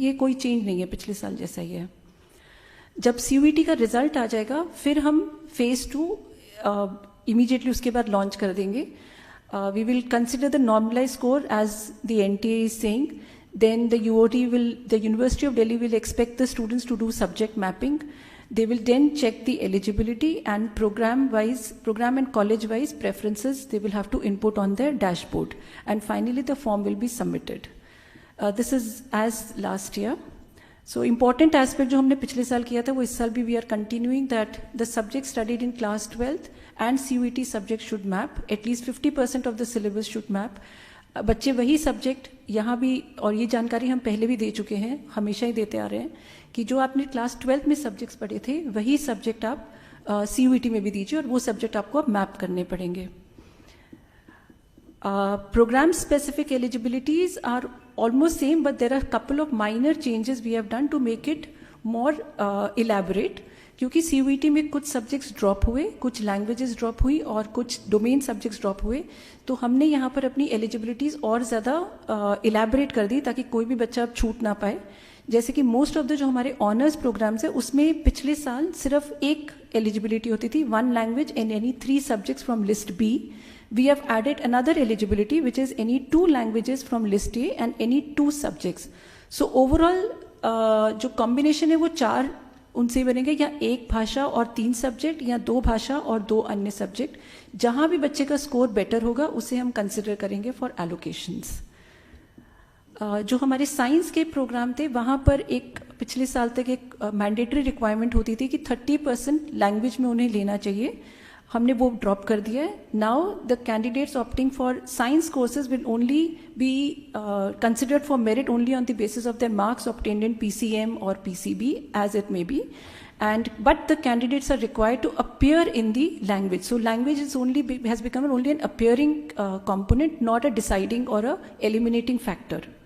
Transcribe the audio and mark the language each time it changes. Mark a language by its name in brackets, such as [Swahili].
[Hindi] ये कोई चेंज नहीं है, पिछले साल जैसा ही है। जब CUET का रिजल्ट आ जाएगा फिर हम फेज 2 इमीडिएटली उसके बाद लॉन्च कर देंगे। [English] We will consider the normalize score as the NTA is saying, then the University of Delhi will expect the students to do subject mapping. They will then check the eligibility and program and college wise preferences they will have to input on their dashboard, and finally the form will be submitted. This is as last year. So important aspect [Hindi] जो हमने पिछले साल किया था वो इस साल भी [English] we are continuing, that the subject studied in class 12th and CUET subject should map, at least 50% of the syllabus should map. [Hindi] बच्चे वही सब्जेक्ट यहाँ भी, और ये जानकारी हम पहले भी दे चुके हैं, हमेशा ही देते आ रहे हैं कि जो आपने क्लास 12 में सब्जेक्ट्स पढ़े थे वही सब्जेक्ट आप CUET में भी दीजिए, और वो सब्जेक्ट आपको अब मैप करने पड़ेंगे। [English] program specific eligibilities are almost same, but there are couple of minor changes we have done to make it more elaborate, [Hindi] क्योंकि CUET में कुछ सब्जेक्ट्स ड्रॉप हुए, कुछ लैंग्वेजेस ड्रॉप हुई और कुछ डोमेन सब्जेक्ट्स ड्रॉप हुए, तो हमने यहाँ पर अपनी एलिजिबिलिटीज़ और ज़्यादा इलेबोरेट कर दी ताकि कोई भी बच्चा अब छूट ना पाए। जैसे कि मोस्ट ऑफ द जो हमारे ऑनर्स प्रोग्राम्स है उसमें पिछले साल सिर्फ एक एलिजिबिलिटी होती थी, [English] 1 language and any 3 subjects from list B. We have added another eligibility which is any 2 languages from list A and any 2 subjects. So overall [Hindi] जो कॉम्बिनेशन है वो 4 उनसे बनेंगे, या 1 भाषा और 3 सब्जेक्ट, या 2 भाषा और 2 अन्य सब्जेक्ट। जहां भी बच्चे का स्कोर बेटर होगा उसे हम कंसिडर करेंगे [English] For allocations. [Hindi] जो हमारे साइंस के प्रोग्राम थे वहां पर एक पिछले साल तक एक मैंडेटरी रिक्वायरमेंट होती थी कि 30% लैंग्वेज में उन्हें लेना चाहिए, हमने वो ड्रॉप कर दिया है। [English] Now the candidates opting for science courses will only be considered for merit only on the basis of their marks obtained in PCM or PCB as it may be, but the candidates are required to appear in the language. So language is has become only an appearing component, not a deciding or a eliminating factor.